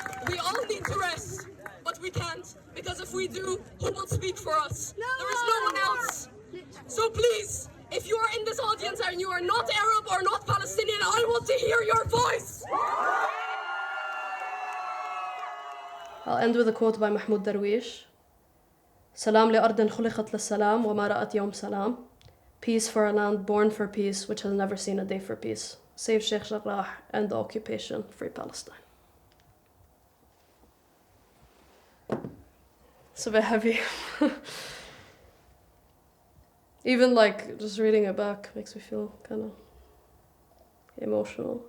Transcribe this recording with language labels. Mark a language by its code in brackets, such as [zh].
[en] We all need to rest, but we can't, because if we do, who will speak for us? There is no one else. So please, if you are in this audience and you are not Arab or not Palestinian, I want to hear your voice. I'll end with a quote by Mahmoud Darwish. [ar] سلام لأرض خلقت للسلام وما رأت يوم سلام. [en] Peace for a land born for peace, which has never seen a day for peace. Save Sheikh Jarrah, end the occupation, free Palestine. It's a bit heavy. Even like just reading it back makes me feel kind of emotional.